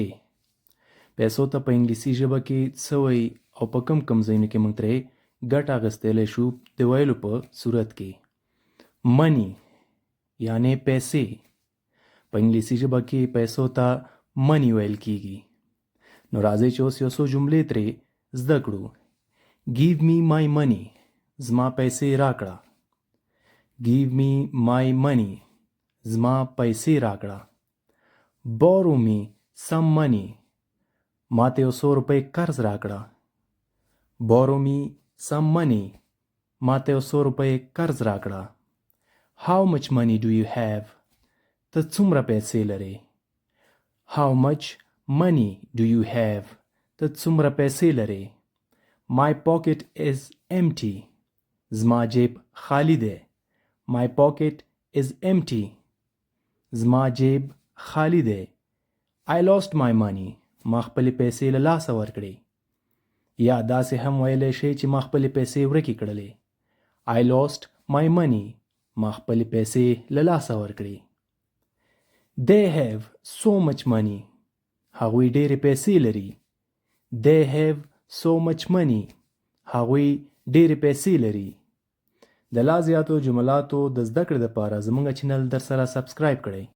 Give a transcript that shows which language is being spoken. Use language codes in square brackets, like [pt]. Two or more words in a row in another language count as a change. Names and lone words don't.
[ps] پیسو ته په انګلیسي ژبه کې څه وایي او په کم ځایونو کې موږ ترې ګټه اخیستلی شو د ویلو په صورت کې. منی یعنې پیسې. په انګلیسي ژبه کې پیسو ته منی ویل کیږي. نو راځئ چې اوس یو څو جملې ترې زده کړو. [en] Give me my money. [ps] زما پیسې راکړه. [en] Give me my money. [ps] زما پیسې راکړه. [en] Borrow me some money. [ps] ما ته یو څو روپۍ قرض راکړه. [en] Borrow me some money. [ps] ما ته یو څو روپۍ قرض راکړه. [en] How much money do you have? [ps] ته څومره پیسې لرې؟ [en] How much money do you have? [ps] ته څومره پیسې لرې؟ [en] My pocket is empty. [ps] زما جیب خالی دی. [en] My pocket is empty. [ps] زما جیب خالی دی. [en] I lost my money. [ps] ما خپلې پیسې له لاسه ورکړې. یا داسې هم ویلی شئ چې ما خپلې پیسې ورکې کړلې. [en] I lost my money. [ps] ما خپلې پیسې له لاسه ورکړې. [en] They have so much money. [ps] هغوی ډېرې پیسې لري. [en] They have so much money. [ps] هغوی ډېرې پیسې لري. د لا زیاتو جملاتو د زده کړې لپاره زموږ چینل در سره سبسکرایب کړئ.